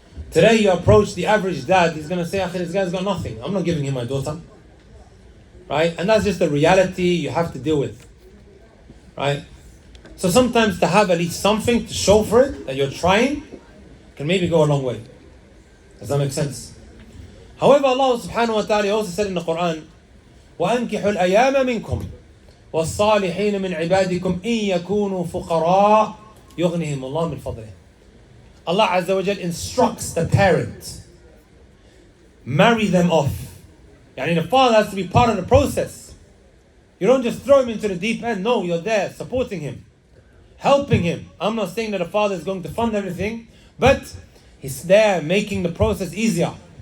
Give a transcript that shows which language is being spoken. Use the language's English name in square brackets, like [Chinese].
[English] Today you approach the average dad, he's going to say, this guy's got nothing. I'm not giving him my daughter. Right? And that's just the reality you have to deal with. Right? So sometimes to have at least something to show for it, that you're trying, can maybe go a long way. Does that make sense? However, Allah subhanahu wa ta'ala also said in the Quran, [Arabic] وَأَنْكِحُوا الْأَيَامَ مِنْكُمْ وَالصَّالِحِينَ مِنْ عِبَادِكُمْ إِنْ يَكُونُوا فُقَرَاء يُغْنِهِمُ اللَّهُ مِنْ فَضْلِهِ. [English] Allah Azza wa Jal instructs the parent, marry them off. Yani the father has to be part of the process. You don't just throw him into the deep end. No, you're there supporting him, helping him. I'm not saying that the father is going to fund everything, but he's there making the process easier.